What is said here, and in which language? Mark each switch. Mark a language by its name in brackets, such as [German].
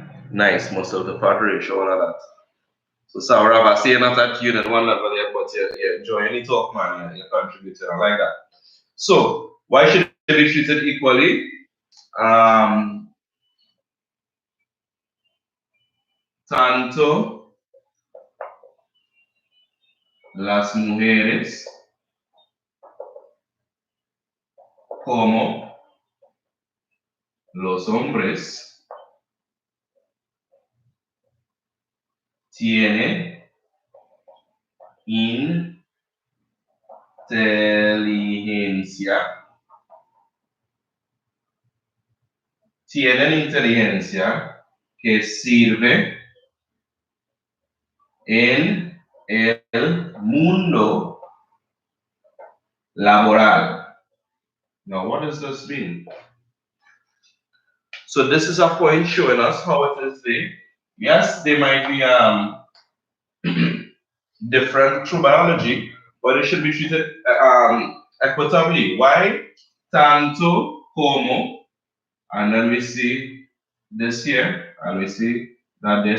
[English] Nice, most of the part ratio and all that. So Saurabh, I see not at unit one level yet, but you're enjoying the talk, man. You're contributing. I like that. So why should they be treated equally? [Spanish] Tanto las mujeres como los hombres tienen inteligencia. Tienen inteligencia que sirve en el mundo laboral. [English] Now, what does this mean? So this is a point showing us how it is there. Yes, they might be different through biology, but it should be treated equitably. Why? [Spanish] Tanto como, [English] and then we see this here, and we see that there.